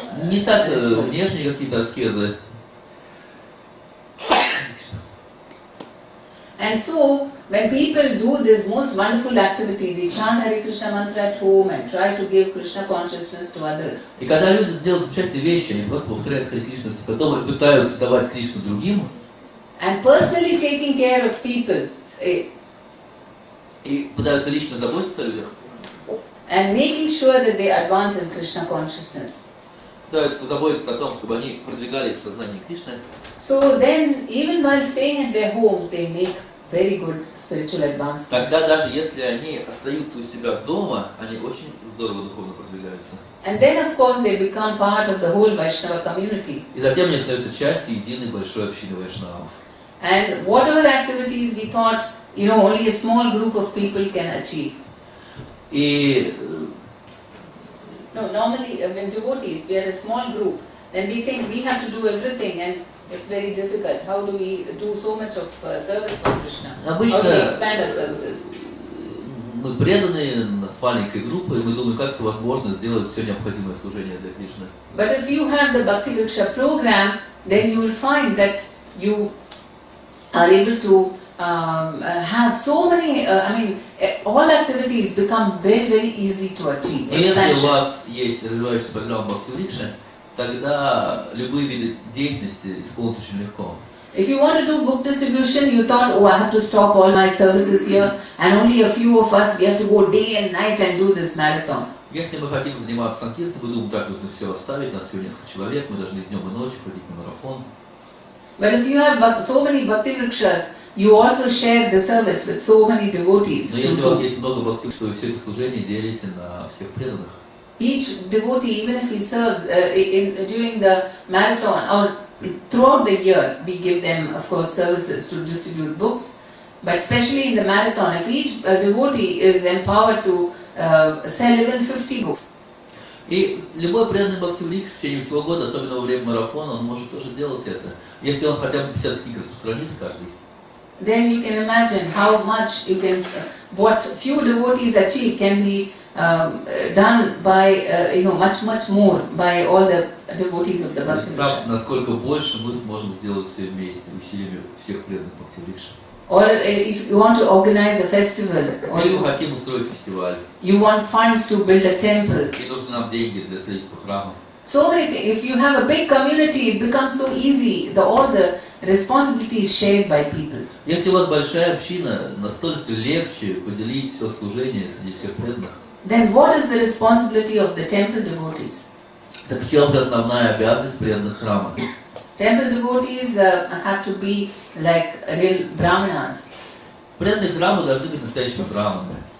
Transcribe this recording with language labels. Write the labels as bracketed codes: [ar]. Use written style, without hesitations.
[ru] Не так внешние какие-то аскезы. [en] And so, when people do this most wonderful activity, they chant Hare Krishna mantra at home and try to give Krishna consciousness to others. [ru] И когда люди делают замечательные вещи, они просто повторяют Харе Кришна себя дома и пытаются давать Кришну другим. [en] And personally taking care of people. [ru] И пытаются лично заботиться о людях. [en] And making sure that they advance in Krishna consciousness. [ru] Пытаются позаботиться о том, чтобы они продвигались в сознании Кришны. [en] So then, even while staying at their home, they make very good spiritual advancement. [ru] Тогда даже если они остаются у себя дома, они очень здорово духовно продвигаются. [en] And then, of course, they become part of the whole Vaishnava community. [ru] И затем они становятся частью единой большой общины вайшнавов. [en] And whatever activities we thought, only a small group of people can achieve. [ru] И [en] No, normally when devotees, we are a small group, then we think we have to do everything and it's very difficult. How do we do so much of service for Krishna? How do we expand our services? [ru] Мы преданные, у нас маленькая группа, и мы думаем, как это возможно сделать все необходимое служение для Кришны. [en] But if you have the Bhakti Vriksha program, then you will find that you are able to have so many, all activities become very, very easy to achieve. [ru] Если у вас есть развивающаяся программа Бхакти Врикша, тогда любые виды деятельности исполнить очень легко. [en] If you want to do book distribution, you thought, I have to stop all my services here, and only a few of us, we have to go day and night and do this marathon. [ru] Если мы хотим заниматься санкиртаной, мы думаем, так нужно все оставить, нас всего несколько человек, мы должны днем и ночью ходить на марафон. [en] But if you have so many Bhakti Vrikshas, you also share the service with so many devotees. [ru] Но если у вас есть много бхакти, что вы все это служение делите на всех преданных. [en] Each devotee, even if he serves during the marathon or throughout the year, we give them, of course, services to distribute books. But especially in the marathon, if each devotee is empowered to sell even 50 books. [ru] И любой преданный Бхакти Врикша в течение всего года, особенно во время марафона, он может тоже делать это. Если он хотя бы 50 книг распространит каждый. [en] Then you can imagine how much you can, what few devotees achieve can be done by, much more by all the devotees of the Bhakti Vriksha. [ru] Представьте, насколько больше мы сможем сделать все вместе, усилиями всех преданных Бхакти Врикша. [en] Or if you want to organize a festival, or [ru] Или мы хотим устроить фестиваль. [en] you want funds to build a temple. [ru] И нужны нам деньги для строительства храма. [en] So many things. If you have a big community, it becomes so easy. All the responsibility is shared by people. [ru] Если у вас большая община, настолько легче поделить все служение среди всех преданных. [en] Then what is the responsibility of the temple devotees? [ru] Так в чем же основная обязанность преданных храма? [en] Temple devotees have to be like real brahmanas. [ru] Преданные храма должны быть настоящими браманами.